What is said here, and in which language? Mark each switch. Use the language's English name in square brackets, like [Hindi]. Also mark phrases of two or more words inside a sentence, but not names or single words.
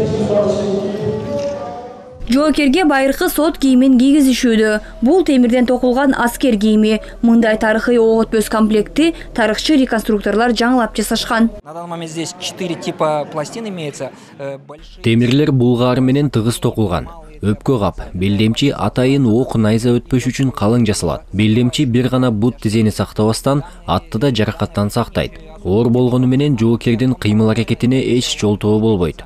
[Kyrgyz] Жоокерге байыркы сот кийимин кийгизишүүдө. Бул темирден токулган аскер кийими. Мындай тарыхый ок өтпөс комплекти тарыхчы реконструкторлор жаңылап жасашкан. [Russian] На данный момент здесь 4 типа пластин имеется. [Kyrgyz] Темирлер булгары менен тыгыз токулган. Өпкө кап, белдемчи атайын ок найза өтпөш үчүн калың жасалат. Белдемчи бир гана бут тизени сактабастан атты да жаракаттан сактайт. Оор болгону менен жоокердин кыймыл аракетине эч жолтоо болбойт.